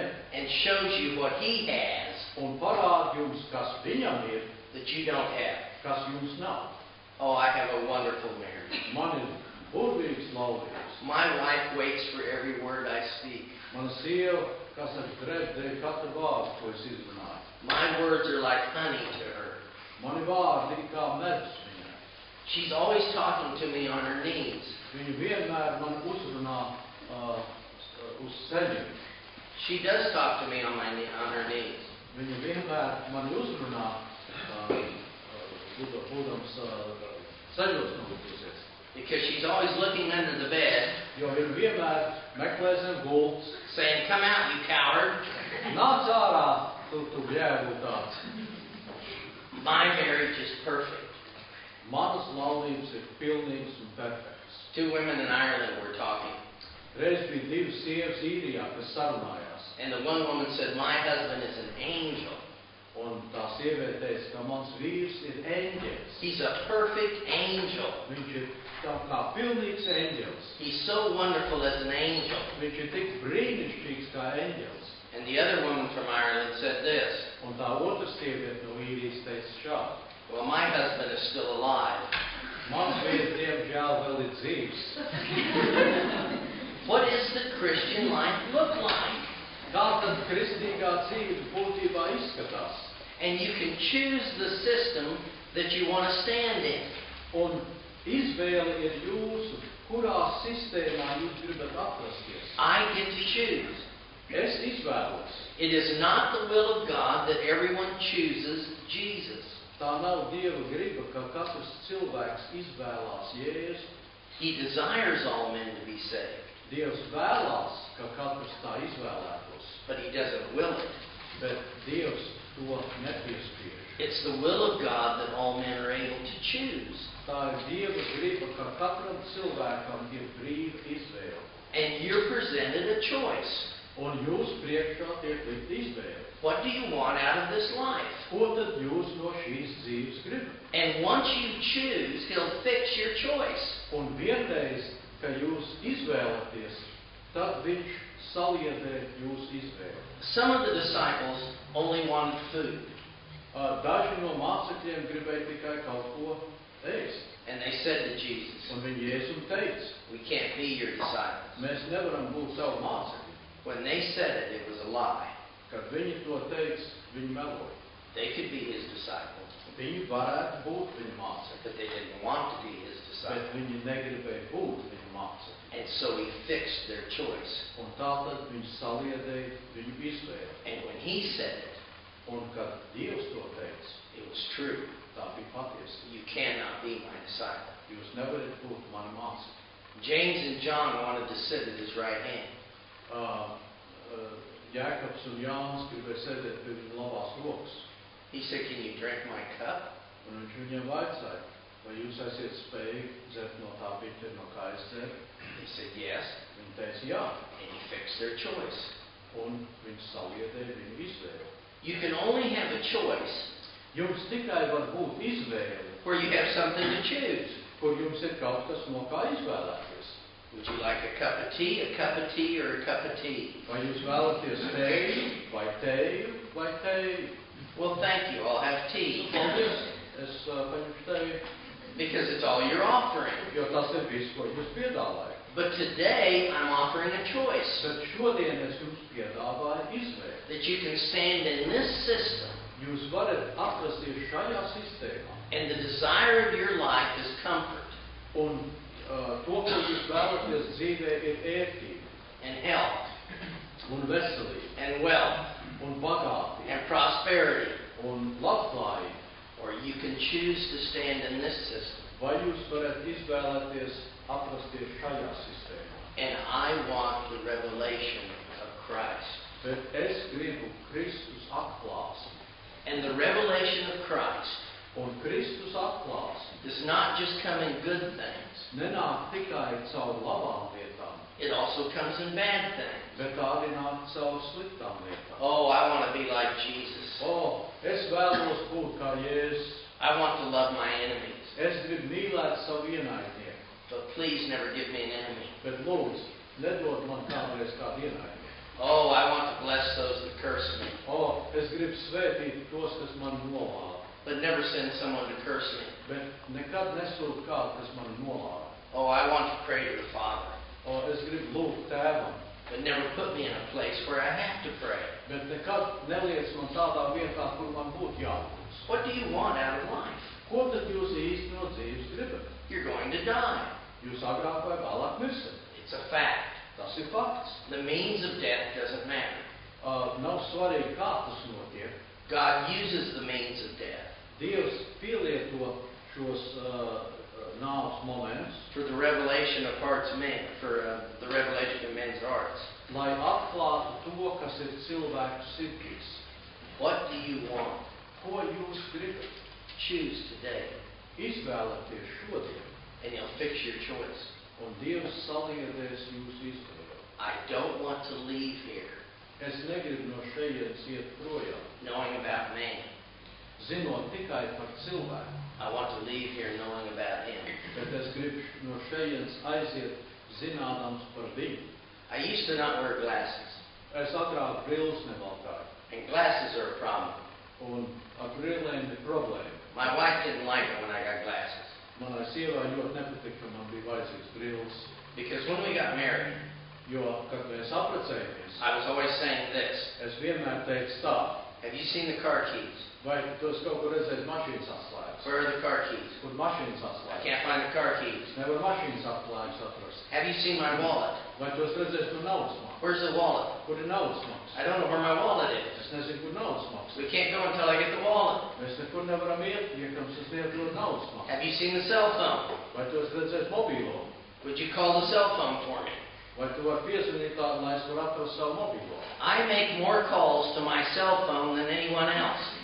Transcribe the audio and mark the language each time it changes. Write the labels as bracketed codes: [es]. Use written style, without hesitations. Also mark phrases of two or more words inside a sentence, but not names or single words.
[en] and shows you what he has [lv] un parāda jums, kas viņam ir, [en] that you don't have. [lv] kas jums nav. [en] Oh, I have a wonderful marriage. [lv] Man ir burvīgs laulības. [en] My wife waits for every word I speak. [lv] Mana sieva, kas ar dēļ katru vārdu, ko es izrunāju. [en] My words are like honey to her. [lv] Mani vārdi ir kā medus viņai. [en] She's always talking to me on her knees. [lv] Viņa vienmēr man uzrunā uz ceļiem. [en] She does talk to me on her knees. [lv] Viņa vienmēr man uzrunā, būdams ceļos nolikusies. [en] Because she's always looking under the bed, [lv] Jo viņa vienmēr meklē zem gultas. [en] saying, come out, you coward. [lv] Nāc ārā, tu bļēvu tāds. [en] My marriage is perfect. [lv] Manas laulības ir pilnīgas un perfektas. [en] 2 women in Ireland were talking. [lv] Reiz bija 2 sievas īrijā, kas sarunājās. [en] And the one woman said, my husband is an angel. [lv] Un tā sieviete teica, ka mans vīrs ir eņģelis. [en] He's a perfect angel. [lv] Viņš ir tā kā pilnīgs eņģelis. [en] He's so wonderful as an angel. [lv] Viņš ir tik brīnišķīgs kā eņģelis. [en] And the other woman from Ireland said this, [lv] Un tā otra sieviete no īrijas teica šādi. [en] well, my husband is still alive. [lv] Mans vīrs, diemžēl, vēl ir dzīvs. [en] What does the Christian life look like? [lv] Kā tad kristīgā dzīve būtībā izskatās? [en] And you can choose the system that you want to stand in. [lv] Un izvēle ir jūsu, kurā sistēmā jūs gribat atrasties. [en] I get to choose. [lv] Es izvēlos. [en] It is not the will of God that everyone chooses Jesus. [lv] Tā nav Dieva griba, ka katrs cilvēks izvēlās Jēzu. [en] He desires all men to be saved. [lv] Dievs vēlās, ka katrs tā izvēlētos, [en] but he doesn't will it. [lv] bet Dievs to nepiespiež. [en] It's the will of God that all men are able to choose. [lv] Tā ir Dieva griba, ka katram cilvēkam ir brīva izvēle. [en] And you're presented a choice. [lv] Un jūs priekšā tiek likt izvēle. [en] What do you want out of this life? [lv] Ko tad jūs no šīs dzīves gribat? [en] And once you choose, He'll fix your choice. [lv] Un vienreiz, ka jūs izvēlaties, tad Viņš saliedē jūsu izvēli. [en] Some of the disciples only wanted food. [lv] Daži no mācekļiem gribēja tikai kaut ko ēst. [en] And they said to Jesus, [lv] Un viņi Jēzum teica, [en] we can't be your disciples. [lv] mēs nevaram būt tavu mācekļi. [en] When they said it, it was a lie. [lv] Kad viņi to teica, viņi meloja. [en] They could be His disciples, [lv] Viņi varētu būt viņa mācekļi, [en] but they didn't want to be His [lv] bet [en] disciples. [lv] viņi negribēja būt viņa mācekļi. [en] And so He fixed their choice. [lv] Un tātad viņš saliedēja viņu izvēli. [en] And when He said it, [lv] Un kad Dievs to teica, [en] it was true. [lv] tā bija patiesība. [en] You cannot be my disciple. [lv] Jūs nevarat būt mani mācekļi. [en] James and John wanted to sit at His right hand. [lv] Jēkabs un Jānis gribēja sēdēt pie viņa labās rokas. [en] He said, can you drink my cup? [lv] Un viņš viņiem vaicāja, vai jūs esat spējīgi dzert no tā biķera, no kā es dzeru? [en] They said, yes. [lv] Viņi teica, jā. [en] And He fixed their choice. [lv] Un viņš saliedēja viņu izvēli. [en] You can only have a choice [lv] Jums tikai var būt izvēle, [en] where you have something to choose. [lv] kur jums ir kaut kas no kā izvēlēties. [en] Would you like a cup of tea, or a cup of tea? [lv] Vai jūs vēlaties tēju, vai tēju, vai tēju? [en] Well, thank you. I'll have tea. [lv] Paldies, es paņemšu tēju, [en] Because it's all you're offering. [lv] jo tas ir viss, ko jūs piedāvājat. [en] But today, I'm offering a choice. [lv] Bet šodien es jums piedāvāju izvēli. [en] That you can stand in this system, [lv] Jūs varat atrasties šajā sistēmā. [en] and the desire of your life is comfort [lv] Un to, ko jūs vēlaties dzīvē, ir ērtība, [en] and health [lv] un veselība, [en] and wealth [lv] un bagātība, [en] and prosperity. [lv] un labklājība. [en] Or you can choose to stand in this system. [lv] Vai jūs varat izvēlēties atrasties šajā sistēmā? [en] And I want the revelation of Christ. [lv] Bet es gribu Kristus atklāsmi. [en] And the revelation of Christ [lv] Un Kristus atklāsmi [en] does not just come in good things. [lv] nenāk tikai caur labām lietām, [en] It also comes in bad things. [lv] bet arī nāk caur sliktām lietām. [en] Oh, I want to be like Jesus. [lv] Es vēlos būt kā Jēzus. [en] I want to love my enemies. [lv] Es gribu mīlēt savu ienaidnieku. [en] But please never give me an enemy. [lv] Bet lūdzu, nedod man kādreiz kādu ienaidnieku. [en] Oh, I want to bless those that curse me. [lv] Es gribu svētīt tos, kas man nolāda. [en] But never send someone to curse me. [lv] Bet nekad nesūtu kādu, kas man nolāda. [en] Oh, I want to pray to the Father. [lv] Es gribu lūgt tēvam. [en] But never put me in a place where I have to pray. [lv] Bet nekad neliec man tādā vietā, kur man būtu jābūt. [en] What do you want out of life? [lv] Ko tad jūs īsti no dzīves gribat? [en] You're going to die. [lv] Jūs agrāk vai vēlāk mirsiet. [en] It's a fact. [lv] Tas ir fakts. [en] The means of death doesn't matter. [lv] Nav svarīgi, kā tas notiek. [en] God uses the means of death [lv] Dievs pielieto šos nāves momentus, [en] for the revelation of hearts of men, for the revelation of men's hearts. [lv] lai atklātu to, kas ir cilvēku sirdīs. [en] What do you want? [lv] Ko jūs gribat? [en] Choose today, [lv] Izvēlēties šodien, [en] and He'll fix your choice. [lv] un Dievs saliedēs jūsu izvēli. [en] I don't want to leave here [lv] Es negribu no šejienes iet projām, [en] knowing about man. [lv] zinot tikai par cilvēku, [en] I want to leave here knowing about Him. [lv] bet es gribu no šejienes aiziet zinādams par viņu. [en] I used to not wear glasses, [lv] Es agrāk brilles nevalkāju, [en] and glasses are a problem. [lv] un ar brillēm ir problēma. [en] My wife didn't like it when I got glasses, [lv] Manai sievai ļoti nepatika, ka man bija vajadzīgs brilles, [en] because when we got married, [lv] jo, kad mēs apprecējamies, [en] I was always saying this: [lv] es vienmēr teicu tā, [en] have you seen the car keys? [lv] vai tu esi kaut kur redzējis mašīnas atslēgas? [en] Where are the car keys? [lv] Kur mašīnas [en] I [lv] atslēgas? [en] can't find the car keys. [lv] Es nevaru mašīnas atslēgas atrast. [en] Have you seen my wallet? [lv] Vai tu esi redzējis, kur naudas maks? [en] Where's the wallet? [lv] Kur ir naudas maks? [en] I don't know where my wallet is. [lv] Es nezinu, kur naudas maks. [en] We can't go until I get the wallet. [lv] Mēs nekur nevaram iet, iekams es neatrod naudas maks. [en] Have you seen the cell phone? [lv] Vai tu esi redzējis mobīlo? [en] Would you call the cell phone for me? [lv] Vai tu vari piezvanīt tādu, lai es varu atrast savu mobīlo? [en] I make more calls to my cell phone than anyone else.